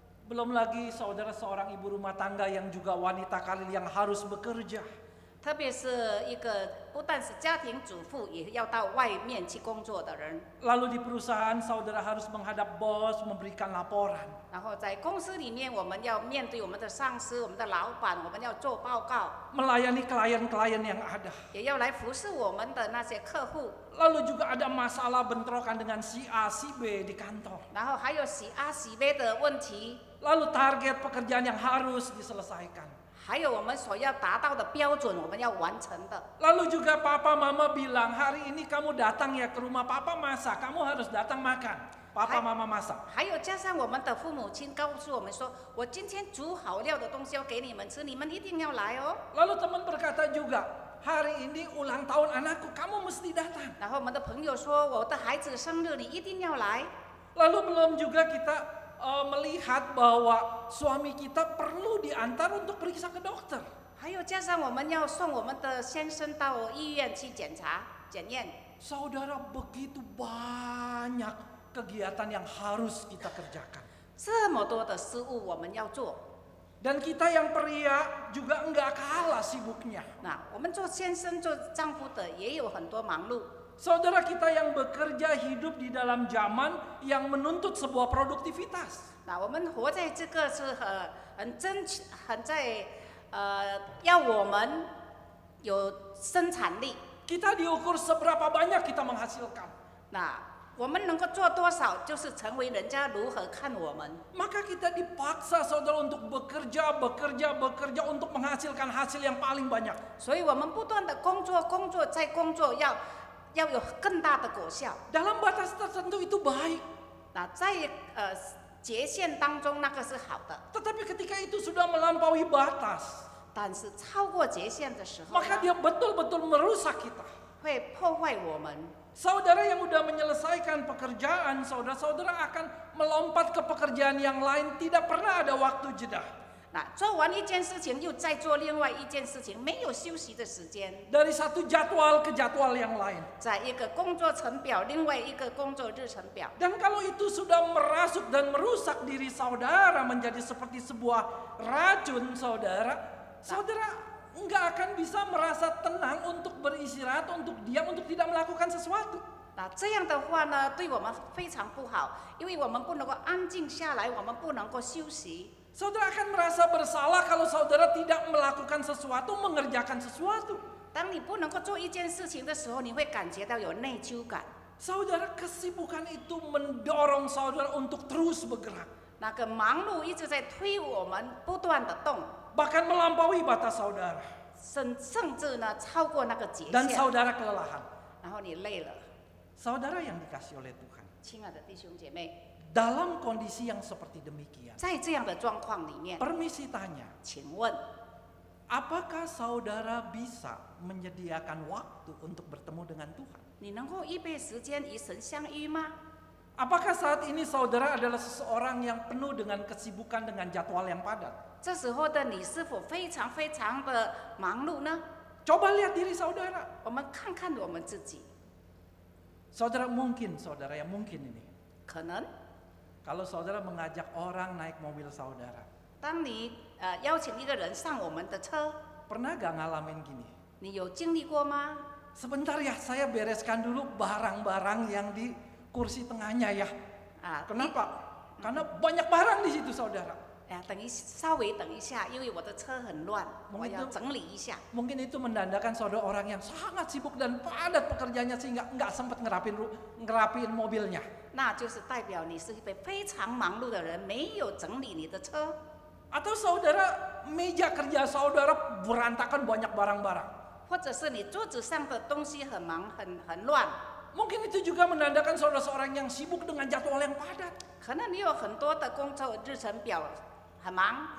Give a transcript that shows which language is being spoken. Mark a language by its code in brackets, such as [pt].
[id] Belum lagi saudara seorang ibu rumah tangga yang juga wanita karir yang harus bekerja. [zh] 特别是一个不但是家庭主妇，也要到外面去工作的人。 [id] Lalu di perusahaan saudara harus menghadap bos, memberikan laporan. [zh] 然后在公司里面，我们要面对我们的上司、我们的老板，我们要做报告， [id] Melayani klien-klien yang ada. [zh] 也要来服侍我们的那些客户。 [id] Lalu juga ada masalah bentrokan dengan si A, si B di kantor. [zh] 然后还有洗 A 洗 B 的问题， [id] Lalu target pekerjaan yang harus diselesaikan. [zh] 还有我们所要达到的标准，我们要完成的。 [id] Lalu juga papa mama bilang, hari ini kamu datang ya ke rumah papa masak, kamu harus datang makan. Papa mama masak. [zh] 还有加上我们的父母亲告诉我们说，我今天煮好料的东西要给你们吃，你们一定要来哦。 [id] Lalu teman berkata juga, hari ini ulang tahun anakku, kamu mesti datang. [zh] 然后我们的朋友说，我的孩子生日，你一定要来。 [id] Lalu belum juga kita melihat bahwa suami kita perlu diantar untuk periksa ke dokter. [zh] 还有加上我们要送我们的先生到医院去检查检验。 [id] Saudara, begitu banyak kegiatan yang harus kita kerjakan. [zh] 这么多的事物我们要做， [id] Dan kita yang pria juga enggak kalah sibuknya. [zh] 那我们做先生、做丈夫的也有很多忙碌。 [id] Saudara kita yang bekerja hidup di dalam zaman yang menuntut sebuah produktivitas. [zh] 那我们活在这个是很在要我们有生产力。 [id] Kita diukur seberapa banyak kita menghasilkan. [zh] 那我们能够做多少，就是成为人家如何看我们。 [id] Maka kita dipaksa saudara untuk bekerja untuk menghasilkan hasil yang paling banyak. [zh] 所以我们不断的工作，再工作，要有更大的果效。 [id] Dalam batas tertentu itu baik. [zh] 那在节限当中，那个是好的， [id] Tetapi ketika itu sudah melampaui batas, [zh] 但是超过节限的时候 [id] maka [zh] 呢， [id] dia betul-betul merusak kita. [zh] 会破坏我们。 [id] Saudara yang sudah menyelesaikan pekerjaan, saudara-saudara akan melompat ke pekerjaan yang lain, tidak pernah ada waktu jeda. [zh] 那做完一件事情，又再做另外一件事情，没有休息的时间。 [id] Dari satu jadwal ke jadwal yang lain. [zh] 在一个工作程表，另外一个工作日程表。 [id] Dan kalau itu sudah merasuk dan merusak diri saudara menjadi seperti sebuah racun saudara enggak akan bisa merasa tenang untuk beristirahat, untuk diam, untuk tidak melakukan sesuatu. [zh] 那这样的话呢，对我们非常不好，因为我们不能够安静下来，我们不能够休息。 [id] Saudara akan merasa bersalah kalau saudara tidak melakukan sesuatu, mengerjakan sesuatu. [zh] 当你不能够做一件事情的时候，你会感觉到有内疚感。 [id] Saudara, kesibukan itu mendorong saudara untuk terus bergerak. [zh] 那个忙碌一直在推我们不断的动， [id] Bahkan melampaui batas saudara. [zh] 甚至呢超过那个节 [id] Dan [zh] 限， [id] saudara kelelahan. [zh] 然后你累了。 [id] Saudara yang dikasih oleh Tuhan. [zh] 亲爱的弟兄姐妹， [id] Dalam kondisi yang seperti demikian. [zh] 在这样的状况里面， [id] Permisi tanya, [zh] 请问 [id] apakah saudara bisa menyediakan waktu untuk bertemu dengan Tuhan? [zh] 你能够预备时间与神相遇吗？ [id] Apakah saat ini saudara adalah seseorang yang penuh dengan kesibukan dengan jadwal yang padat? [zh] 这时候的你是否非常的忙碌呢？ [id] Coba lihat diri saudara. [zh] 我们看看我们自己， [id] Saudara yang mungkin ini. [zh] 可能 [id] Kalau saudara mengajak orang naik mobil saudara. [zh] 当你邀请一个人上我们的车， [id] Pernah gak ngalamin gini? [zh] 你有经历过吗？ [id] Sebentar ya, saya bereskan dulu barang-barang yang di kursi tengahnya ya. 啊， Kenapa? Karena banyak barang di situ saudara. [zh] 稍微等一下，因为我的车很乱，我要整理一下。 [id] Mungkin itu menandakan saudara orang yang sangat sibuk dan padat pekerjaannya sehingga nggak sempat ngerapiin mobilnya. [zh] 那就是代表你是一位非常忙碌的人，没有整理你的车。 [id] Atau saudara, meja kerja saudara berantakan banyak barang-barang. [zh] 或者是你桌子上的东西很忙很乱， [id] Mungkin itu juga menandakan saudara seorang yang sibuk dengan jadwal yang padat. [zh] 可能你有很多的工作日程表，很忙，